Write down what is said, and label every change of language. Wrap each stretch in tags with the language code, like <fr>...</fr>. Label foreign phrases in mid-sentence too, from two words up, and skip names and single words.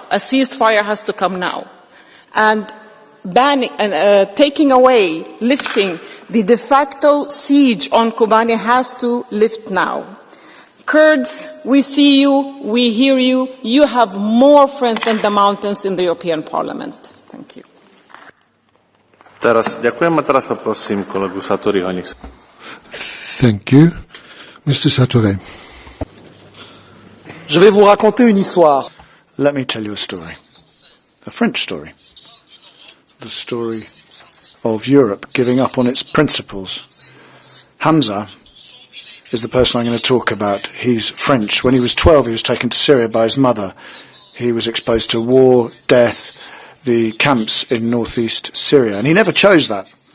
<en>A ceasefire has to come now. And taking away, lifting the de facto siege on Kobani has to lift now. Kurds, we see you, we hear you. You have more friends than the mountains in the European Parliament. Thank you.</en> <sk>Ďakujem a teraz poprosím kolegu Satoriho.</sk> <en>Thank you. Mr. Satori.</en> <fr>Je vais vous raconter une histoire.</fr> <en>Let me tell you a story. A French story. The story of Europe giving up on its principles. Hamza is the person I'm going to talk about. He's French. When he was 12, he was taken to Syria by his mother. He was exposed to war, death, the camps in northeast Syria, and he never chose that.</en>